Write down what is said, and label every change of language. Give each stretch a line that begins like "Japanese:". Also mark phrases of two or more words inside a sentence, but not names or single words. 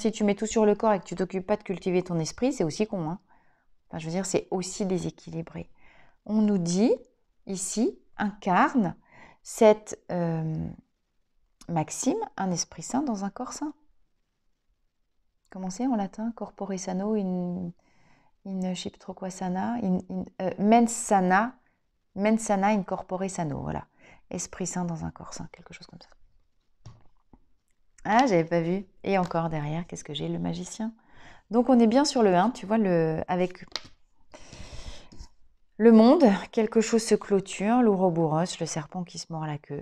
French: Si tu mets tout sur le corps et que tu t'occupes pas de cultiver ton esprit, c'est aussi con. Hein. Enfin, je veux dire, c'est aussi déséquilibré. On nous dit, ici, incarne cette maxime, un esprit sain dans un corps sain. Comment c'est en latin?
Latin: Corpore sano, in
French: je sais plus trop quoi
Latin: sana, mens sana in corpore sano,
French: voilà. Esprit sain dans un corps sain, quelque chose comme ça. Ah, j'avais pas vu. Et encore derrière, qu'est-ce que j'ai? Le magicien. Donc on est bien sur le 1, tu vois, avec le monde, quelque chose se clôture, l'ouroboros, le serpent qui se mord la queue.